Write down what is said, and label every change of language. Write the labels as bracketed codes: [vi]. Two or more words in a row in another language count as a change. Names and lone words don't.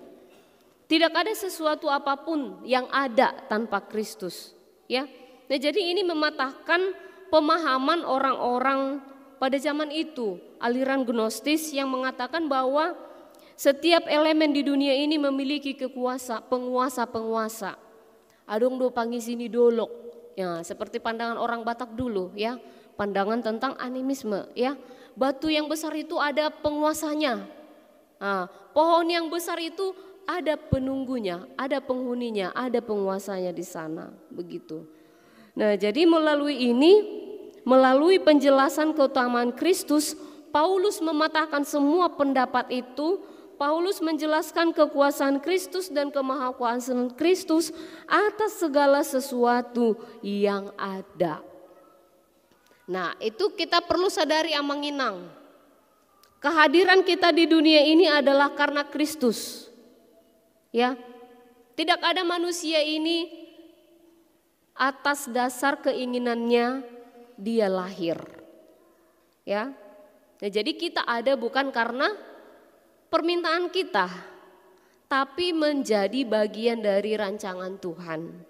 [id] Tidak ada sesuatu apapun yang ada tanpa Kristus, ya. Nah, jadi ini mematahkan pemahaman orang-orang pada zaman itu, aliran Gnostis yang mengatakan bahwa setiap elemen di dunia ini memiliki penguasa-penguasa. [bbc] Adong do pangisini dolok, [id] ya, seperti pandangan orang Batak dulu, ya, pandangan tentang animisme, ya. Batu yang besar itu ada penguasanya, pohon yang besar itu ada penunggunya, ada penghuninya, ada penguasanya di sana, begitu. Nah, jadi melalui penjelasan keutamaan Kristus, Paulus mematahkan semua pendapat itu. Paulus menjelaskan kekuasaan Kristus dan kemahakuasaan Kristus atas segala sesuatu yang ada. Nah, itu kita perlu sadari amanginang. Kehadiran kita di dunia ini adalah karena Kristus. Ya. Tidak ada manusia ini atas dasar keinginannya dia lahir. Ya. Nah, jadi kita ada bukan karena permintaan kita, tapi menjadi bagian dari rancangan Tuhan.